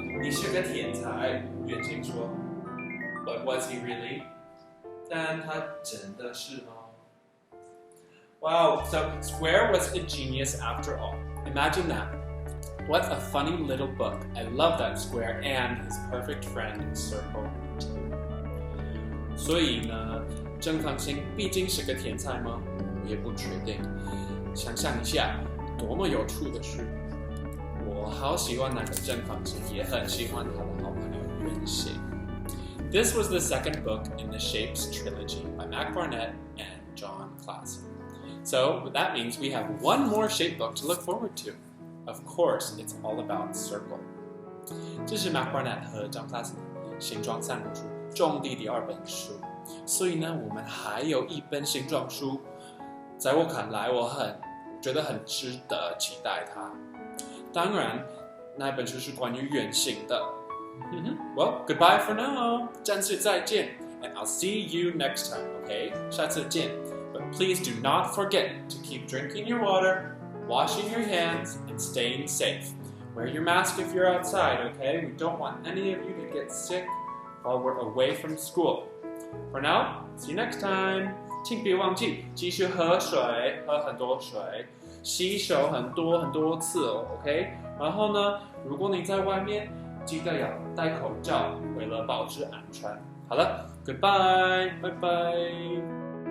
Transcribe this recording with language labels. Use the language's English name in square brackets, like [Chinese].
[Chinese] 你是个天才，圆形说。 [English] But was he really? [Chinese] 但他真的是吗？ [English] Wow, so Square was a genius after all. Imagine that. What a funny little book. I love that Square and his perfect friend Circle too. [Chinese] 所以呢，正方形毕竟是个天才吗？我也不确定。想象一下，多么有趣的事！我好喜欢那个正方形，也很喜欢他的好朋友圆形。 [English] This was the second book in the Shapes trilogy by Mac Barnett and John Klassen. So that means we have one more shape book to look forward to. Of course, it's all about circle. [Chinese] 这是 MacBarnett 和 John Klassen 形状散步书种地第2本书，所以呢，我们还有一本形状书，在我看来，我觉得很值得期待它。当然，那本书是关于圆形的。 [English] Well, goodbye for now. [Chinese] 暂时再见 [English] ，and I'll see you next time. Okay， [Chinese] 下次见。 [English] But please do not forget to keep drinking your water, washing your hands, and staying safe. Wear your mask if you're outside, okay? We don't want any of you to get sick while we're away from school. For now, see you next time. [Chinese] 请别忘记继续喝水，喝很多水，洗手很多次哦 ，OK？然后呢，如果你在外面，记得要戴口罩，为了保持安全。好了 ，Goodbye，拜拜。